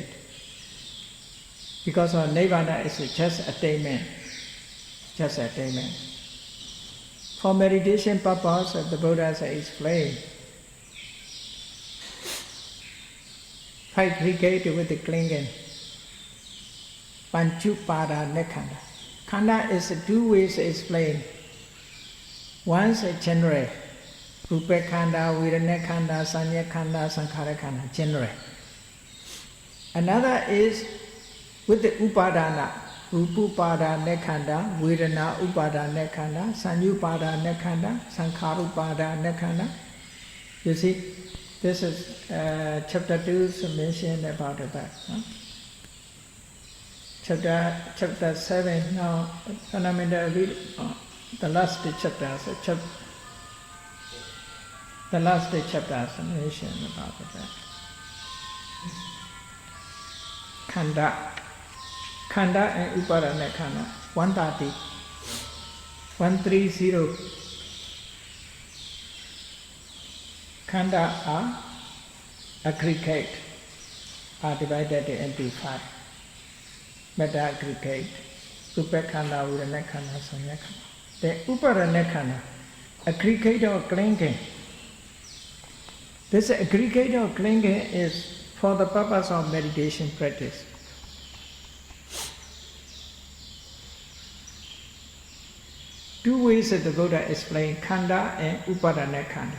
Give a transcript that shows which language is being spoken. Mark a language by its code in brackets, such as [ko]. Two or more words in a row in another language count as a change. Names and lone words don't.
[en] Because of Nibbana is just attainment. Just attainment. For meditation purpose, the Buddha has explained, five aggregate with the clinging. [pi] Panchupada nekhanda. [en] Khanda is two ways explained. One is general, [pi] rupa khanda, vedana khanda, sanya khanda, sankhara khanda, [en] general. Another is with the upadana, [pi] rupa upadana khanda, vedana upadana khanda, [en] sanya upadana khanda, sankhara upadana khanda. You see, this is chapter 2 mentioned about that. Huh? Chapter 7 now, fundamental read. The last chapter, the last chapter mentioned about that. Khanda and [pi] upadana khanda, [en] 130, 130. Khanda are aggregate, are divided into 5. Meta aggregate, [pi] rupa khanda, vedana khanda, sanya khanda. [en] The [pi] upadana khanda, [en] aggregate or clinging. This aggregator of clinging is for the purpose of meditation practice. Two ways that the Buddha explained Khanda and [pi] Upadana Khanda.